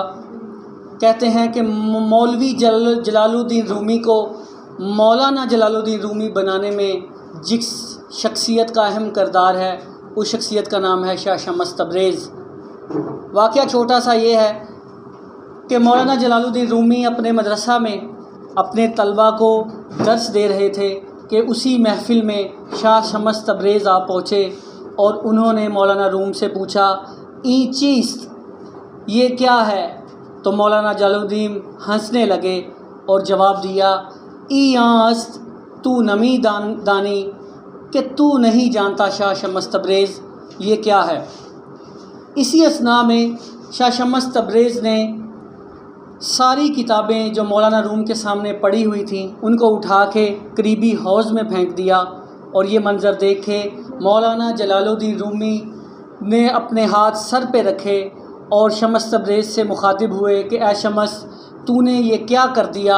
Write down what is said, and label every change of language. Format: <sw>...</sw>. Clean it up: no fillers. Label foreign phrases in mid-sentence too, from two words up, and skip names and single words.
<ur>کہتے ہیں کہ مولوی جلال الدین رومی کو مولانا جلال الدین رومی بنانے میں جس شخصیت کا اہم کردار ہے اس شخصیت کا نام ہے شاہ شمس تبریز. واقعہ چھوٹا سا یہ ہے کہ مولانا جلال الدین رومی اپنے مدرسہ میں اپنے طلبہ کو درس دے رہے تھے کہ اسی محفل میں شاہ شمس تبریز آ پہنچے اور انہوں نے مولانا روم سے پوچھا</ur> <fa>این چیست،</fa> <ur>یہ کیا ہے؟ تو مولانا جلال الدین ہنسنے لگے اور جواب دیا</ur> <fa>ای است تو نمی دانی،</fa> <ur>کہ تو نہیں جانتا شاہ شمس تبریز یہ کیا ہے. اسی اثناء میں شاہ شمس تبریز نے ساری کتابیں جو مولانا روم کے سامنے پڑی ہوئی تھیں ان کو اٹھا کے قریبی حوض میں پھینک دیا اور یہ منظر دیکھے مولانا جلال الدین رومی نے اپنے ہاتھ سر پہ رکھے اور شمس تبریز سے مخاطب ہوئے کہ اے شمس، تو نے یہ کیا کر دیا؟</ur>